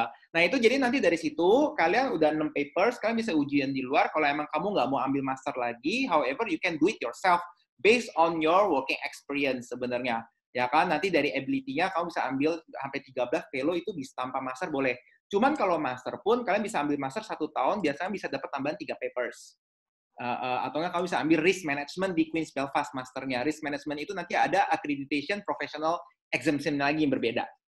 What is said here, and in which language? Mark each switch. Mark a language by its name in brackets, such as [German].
[Indonesian] Nah itu jadi nanti dari situ, kalian udah 6 papers, kalian bisa ujian di luar. Kalau emang kamu nggak mau ambil master lagi, [English] however, you can do it yourself. Based on your working experience [Indonesian] sebenarnya. Ya kan, nanti dari ability-nya kamu bisa ambil sampai 13 fellow itu bisa tanpa master boleh. Cuman kalau master pun, kalian bisa ambil master 1 tahun, biasanya bisa dapat tambahan 3 papers. Atau nggak kamu bisa ambil risk management di Queen's Belfast masternya. Risk management itu nanti ada accreditation professional exemption lagi yang berbeda.